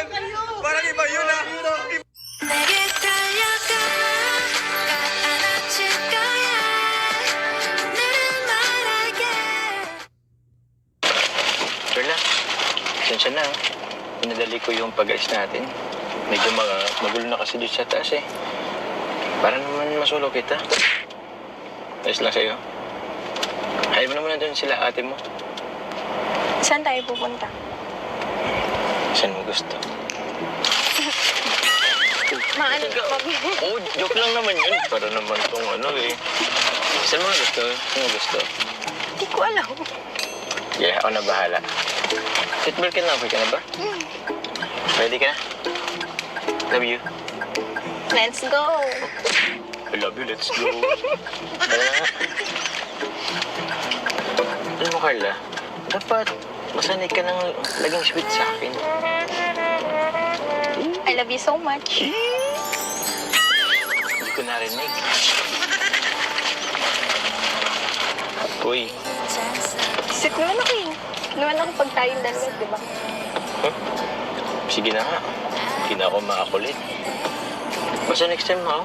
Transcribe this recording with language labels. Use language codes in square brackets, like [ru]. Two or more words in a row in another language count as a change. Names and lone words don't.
[tl] Parang iba yun, ah. [ko] 내게 달려가 안아줄 거야 나는 말하게 [tl] Carla, sensya na. Pinadali ko yung pag-alis natin. Medyo magulo na kasi dito sa taas eh. Para naman masulo kita. Ayos lang sa'yo. Hayaan mo na muna doon sila ate mo. Saan tayo pupunta? Saan mo gusto? Maano? Oh, joke lang naman yun. Para naman tong ano eh. Saan mo gusto? Saan mo gusto? Hindi ko alam. Yeah, ako na bahala. Seatbelt ka na, okay ka na ba? Ready ka na? [en] Love you. Let's go! I love you, let's go. [tl] Tara na. Alam mo, Carla, dapat masanay ka ng laging sweet sa akin. [en] I love you so much. [tl] Hindi ko narinig. Uy, Sweet naman ako eh. Naman ako pag tayong dalawa, di ba? huh? Sige na nga. Hindi na ako makakulit. Basta [en] next time, [tl] ha?